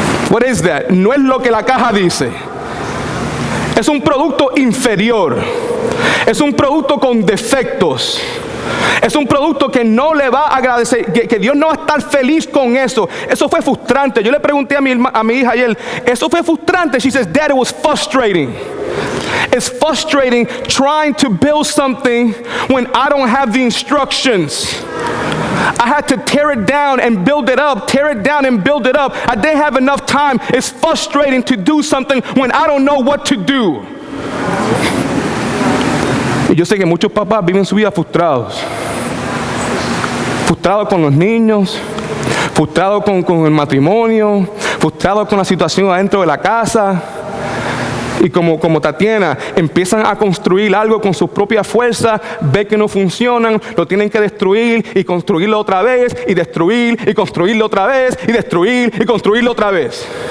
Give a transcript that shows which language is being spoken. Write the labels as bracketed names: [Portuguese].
[English] What is that? [Spanish] No es lo que la caja dice. Es un producto inferior. Es un producto con defectos. Es un producto que no le va a agradecer, que Dios no va a estar feliz con eso. Eso fue frustrante. Yo le pregunté a mi hija ayer, ¿eso fue frustrante? [English] She says, Dad, it was frustrating. It's frustrating trying to build something when I don't have the instructions. I had to tear it down and build it up, tear it down and build it up. I didn't have enough time. It's frustrating to do something when I don't know what to do. [Spanish] Y yo sé que muchos papás viven su vida frustrados. Frustrados con los niños, frustrados con el matrimonio, frustrados con la situación adentro de la casa. Y como Tatiana, empiezan a construir algo con sus propias fuerzas, ve que no funcionan, lo tienen que destruir y construirlo otra vez, y destruir y construirlo otra vez, y destruir y construirlo otra vez.